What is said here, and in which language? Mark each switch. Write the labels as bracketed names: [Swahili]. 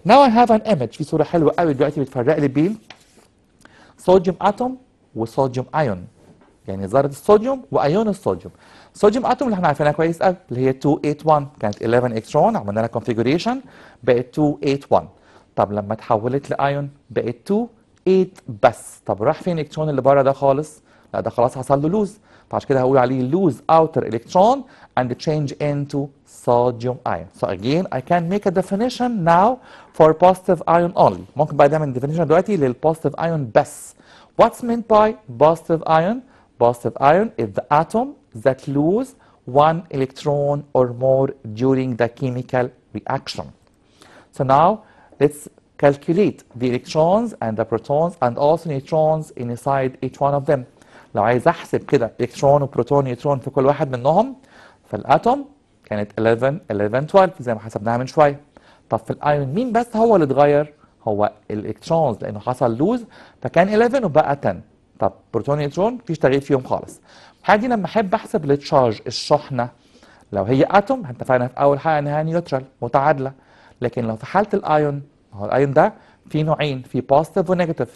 [English] Now I have an image. [Arabic] في صورة حلوة قوي دلوقتي بتفرق لي بين صوديوم اتوم وصوديوم ايون، يعني ذره الصوديوم وايون الصوديوم. الصوديوم اتوم اللي احنا عارفينها كويس قوي اللي هي 281 كانت 11 الكترون، عملنا لها كونفيجريشن بقت 281. طب لما اتحولت لايون بقت 2 8 بس. طب راح فين الالكترون اللي بره ده خالص؟ لا ده خلاص حصل له لوز، فعشان كده هقول عليه [English] lose outer electron and change into sodium ion. So again I can make a definition now for positive ion only. [Arabic] ممكن بقى نعمل definition دلوقتي للpositive ion بس. [English] What's meant by positive ion? Positive ion is the atom that lose one electron or more during the chemical reaction. So now let's calculate the electrons and the protons and also neutrons inside each one of them. [Arabic] لو عايز احسب كده الكترون وبروتون نيوترون في كل واحد منهم، فالاتوم كانت 11 11 12 زي ما حسبناها من شويه. طب في الايون مين بس هو اللي اتغير؟ هو الالكترونز لانه حصل لوز فكان 11 وبقى 10. طب بروتون نيوترون مفيش تغيير فيهم خالص. الحاجه دي لما احب احسب التشارج الشحنه، لو هي اتوم اتفقنا في اول حاجه انها نيوترال متعادله، لكن لو في حاله الايون، هو الايون ده في نوعين، في بوزيتيف ونيجاتيف.